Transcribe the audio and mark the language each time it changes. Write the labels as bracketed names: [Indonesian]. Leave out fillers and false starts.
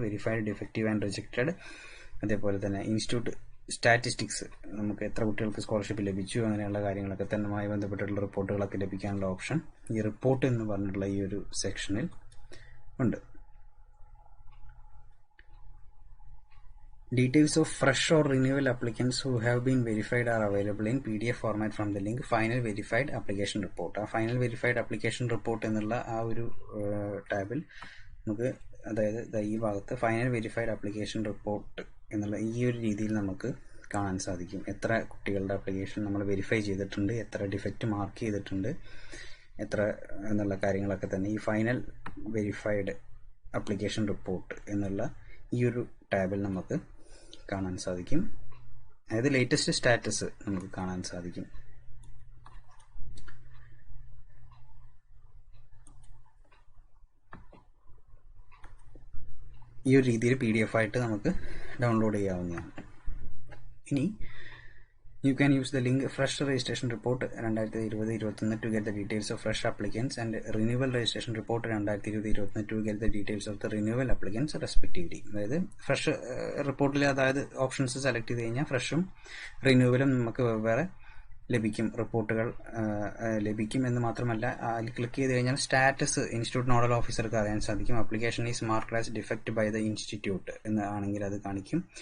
[Malayalam] Verified, defective and rejected, അതേപോലെ തന്നെ institute statistics, നമുക്ക് എത്ര കുട്ടികൾക്ക് സ്കോളർഷിപ്പ് ലഭിച്ചു അങ്ങനെയുള്ള കാര്യങ്ങളൊക്കെ തന്നെയുമായി ബന്ധപ്പെട്ടിട്ടുള്ള റിപ്പോർട്ടുകളൊക്കെ ലഭിക്കാനുള്ള ഓപ്ഷൻ ഈ റിപ്പോർട്ട് എന്ന് പറഞ്ഞിട്ടുള്ള ഈ ഒരു സെക്ഷനിൽ ഉണ്ട്. [English] Details of fresh or renewal applicants who have been verified are available in PDF format from the link Final Verified Application Report. [Malayalam] ആ Final Verified Application Report എന്നുള്ള ആ ഒരു ടാബിൽ നമുക്ക്, അതായത് ഈ ഭാഗത്ത് ഫൈനൽ വെരിഫൈഡ് ആപ്ലിക്കേഷൻ റിപ്പോർട്ട് എന്നുള്ള ഈ ഒരു രീതിയിൽ നമുക്ക് കാണാൻ സാധിക്കും. എത്ര കുട്ടികളുടെ ആപ്ലിക്കേഷൻ നമ്മൾ വെരിഫൈ ചെയ്തിട്ടുണ്ട്, എത്ര ഡിഫക്റ്റ് മാർക്ക് ചെയ്തിട്ടുണ്ട്, എത്ര എന്നുള്ള കാര്യങ്ങളൊക്കെ തന്നെ ഈ ഫൈനൽ വെരിഫൈഡ് ആപ്ലിക്കേഷൻ റിപ്പോർട്ട് എന്നുള്ള ഈ ഒരു ടാബിൽ നമുക്ക് കാണാൻ സാധിക്കും. അതായത് ലേറ്റസ്റ്റ് സ്റ്റാറ്റസ് നമുക്ക് കാണാൻ സാധിക്കും. ഈ ഒരു രീതിയിൽ PDF ആയിട്ട് നമുക്ക് ഡൗൺലോഡ് ചെയ്യാവുന്നതാണ്. ഇനി [English] You can use the link Fresh Registration Report 2020-21 to get the details of fresh applicants and Renewal Registration Report 2020-21 to get the details of the renewal applicants respectively. [Malayalam] അതായത് ഫ്രഷ് റിപ്പോർട്ടിൽ അതായത് options select ചെയ്ത് കഴിഞ്ഞാൽ ഫ്രഷും റിന്യൂവലും നമുക്ക് വെവ്വേറെ ലഭിക്കും, റിപ്പോർട്ടുകൾ ലഭിക്കും എന്ന് മാത്രമല്ല അതിൽ ക്ലിക്ക് ചെയ്ത് കഴിഞ്ഞാൽ സ്റ്റാറ്റസ് ഇൻസ്റ്റിറ്റ്യൂട്ട് നോഡൽ ഓഫീസർക്ക് അറിയാൻ സാധിക്കും. [English] application is marked as defect by the institute [Malayalam] എന്നാണെങ്കിൽ അത് കാണിക്കും.